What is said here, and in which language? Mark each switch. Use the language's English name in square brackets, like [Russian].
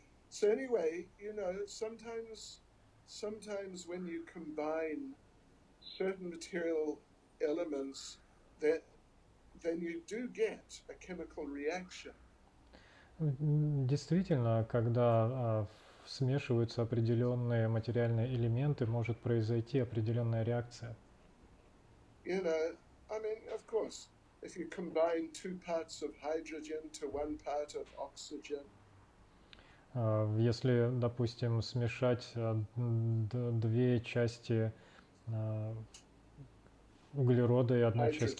[English] So anyway, you know, sometimes when you combine certain material elements, then you do get a chemical reaction. [Russian] Действительно, когда смешиваются определенные материальные элементы, может произойти определенная реакция. [English] You know, I mean, of course, if you combine 2 parts of hydrogen to 1 part of oxygen. [Russian] Если, допустим, смешать две части углерода и одну часть